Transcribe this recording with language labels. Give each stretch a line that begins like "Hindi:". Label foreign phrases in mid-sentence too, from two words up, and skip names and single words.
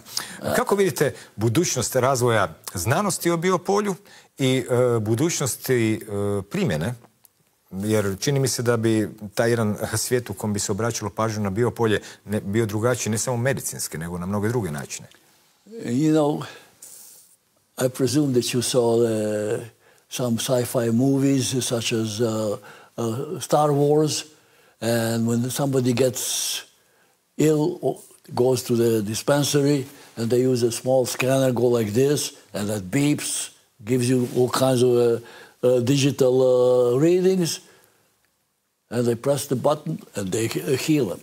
Croatian: Kako vidite budućnost razvoja znanosti o biopolju i budućnosti primjene? Jer čini mi se da bi taj jedan svijet u kojem bi se obraćalo pažnju na biopolje bio drugačiji, ne samo medicinski, nego na mnoge druge načine.
English: You know, I presume that you saw some sci-fi movies such as Star Wars, and when somebody gets ill, goes to the dispensary, and they use a small scanner, go like this, and that beeps, gives you all kinds of digital readings, and they press the button and they heal them.